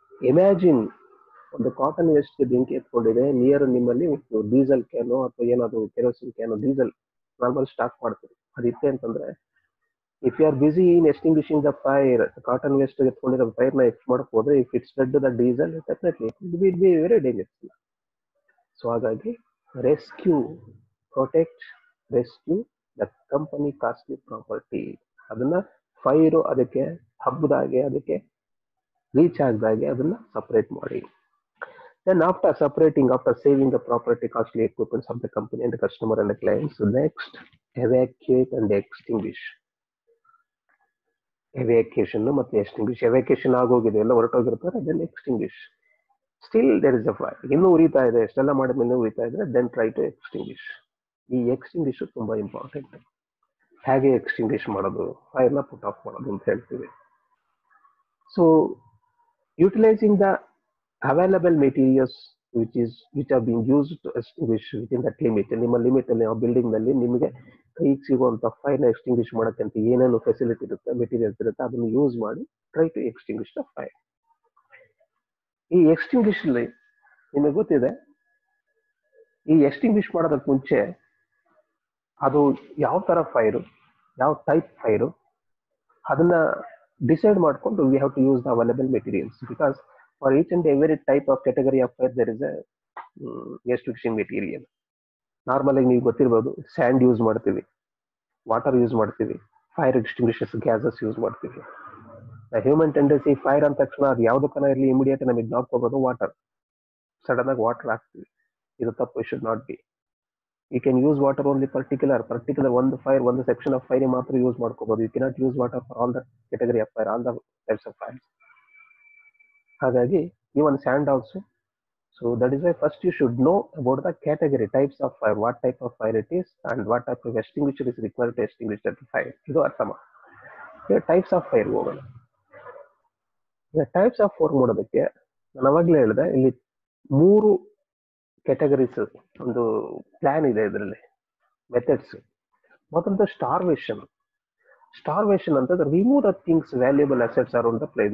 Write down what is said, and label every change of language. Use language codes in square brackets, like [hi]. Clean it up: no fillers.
[kn] Imagine ಒಂದು cotton ವೇಸ್ಟ್ಗೆ ಬೆಂಕಿ ಎತ್ಕೊಂಡಿದೆ near ನಿಮ್ಮಲ್ಲಿ, ಡೀಸೆಲ್ ಕ್ಯಾನು ಅಥವಾ ಏನಾದ್ರು kerosene can, diesel normal stock ಮಾಡ್ತೀವಿ, ಅದಿತ್ತೆ ಅಂತಂದ್ರೆ [en] if you are busy in extinguishing the fire, [kn] cotton waste ಎತ್ಕೊಂಡಿರೋ fire ನ ಎಕ್ಸ್ ಮಾಡಕ್ ಹೋದ್ರೆ, [en] If it spread the diesel definitely it will be very dangerous. So ಹಾಗಾಗಿ rescue, protect, rescue the company costly property. [kn] ಅದನ್ನ fire ಅದಕ್ಕೆ ಹಬ್ಬದಾಗೆ, ಅದಕ್ಕೆ reach ಆಗದಾಗೆ ಅದನ್ನ separate ಮಾಡಿ. [en] Then after separating, after saving the property, costly equipments of the company and the customer and the clients, next evacuate and extinguish. Evacuation ಮತ್ತೆ extinguish. [kn] Evacuation ಆಗೋಗಿದೆ, ಎಲ್ಲ ಹೊರಟೋಗಿರ್ತಾರೆ, [en] then extinguish. Still there is a fire, [kn] ಇನ್ನೂ ಉರಿತಾ ಇದೆ, ಎಷ್ಟೆಲ್ಲ ಮಾಡಿದ್ಮೇಲೆ ಉರಿತಾ ಇದ್ರೆ [en] then try to extinguish. [kn] ಈ extinguish ತುಂಬಾ ಇಂಪಾರ್ಟೆಂಟ್. ಹೇಗೆ ಎಕ್ಸ್ಟಿಂಗ್ವಿಶ್ ಮಾಡೋದು, ಫೈರ್ನ ಪುಟ್ ಆಫ್ ಮಾಡೋದು ಅಂತ ಹೇಳ್ತೀವಿ. [en] So utilising the available materials which are being used to extinguish within that limit. [kn] ನಿಮ್ಮ ಲಿಮಿಟ್ ಅಲ್ಲಿ, ಆ ಬಿಲ್ಡಿಂಗ್ ನಲ್ಲಿ ನಿಮಗೆ ಕೈಗೆ ಸಿಗುವಂತ ಫೈರ್ ನ ಎಕ್ಸ್ಟಿಂಗ್ವಿಶ್ ಮಾಡಕ್ಕಂತ ಏನೇನು ಫೆಸಿಲಿಟಿ ಇರುತ್ತೆ, ಮೆಟೀರಿಯಲ್ಸ್ ಇರುತ್ತೆ, ಅದನ್ನು ಯೂಸ್ ಮಾಡಿ [en] Try to extinguish the fire. [kn] ಈ ಎಕ್ಸ್ಟಿಂಗ್ವಿಶ್ ಅಲ್ಲಿ ನಿಮಗೆ ಗೊತ್ತಿದೆ, ಈ ಎಕ್ಸ್ಟಿಂಗ್ವಿಶ್ ಮಾಡೋದಕ್ಕೆ ಮುಂಚೆ ಅದು ಯಾವ ತರ ಫೈರು, ಯಾವ ಟೈಪ್ ಫೈರು, ಅದನ್ನ ಡಿಸೈಡ್ ಮಾಡ್ಕೊಂಡು [en] We have to use the available materials. Because for each and every type of category of fire there is a extinguishing material. [kn] Normal ಆಗಿ ನೀವು ಗೊತ್ತಿರಬಹುದು, ಸ್ಯಾಂಡ್ ಯೂಸ್ ಮಾಡ್ತೀವಿ, ವಾಟರ್ ಯೂಸ್ ಮಾಡ್ತೀವಿ, fire extinguishers gases use ಮಾಡ್ತೀವಿ. Human tendency fire ಅಂದ ತಕ್ಷಣ ಅದು ಯಾವುದಕ್ಕನ ಇರಲಿ immediate ನಮಗೆ ಜ್ಞಾಪಕ ವಾಟರ್, ಸಡನ್ ಆಗಿ ವಾಟರ್ ಹಾಕ್ತೀವಿ. ಇದು ತಪ್ಪು, [en] Should not be. You can use water only particular ಒಂದು fire, ಒಂದು section of fire [kn] ಮಾತ್ರ ಯೂಸ್ ಮಾಡ್ಕೋಬಹುದು. [en] You cannot use water for all the category of fire, all the types of fire. ಹಾಗಾಗಿ even sand also. So that is why first you should know about the category, types of fire, what type of fire it is and what type of extinguisher is required to extinguish that fire. [kn] ಇದು ಅರ್ಥ ಮಾಡಿ. ಈಗ types of fire ಹೋಗೋಣ. ಈಗ types of fire ಮಾಡೋದಕ್ಕೆ ನಾನು ಅವಾಗಲೇ ಹೇಳಿದೆ, ಇಲ್ಲಿ 3 ಕ್ಯಾಟಗರೀಸ್ ಒಂದು ಪ್ಲಾನ್ ಇದೆ ಇದರಲ್ಲಿ, ಮೆಥಡ್ಸ್. ಮೊದಲದು ಸ್ಟಾರ್ವೇಷನ್. ಸ್ಟಾರ್ವೇಷನ್ ಅಂತಂದ್ರೆ [en] Remove the things, valuable assets around the place.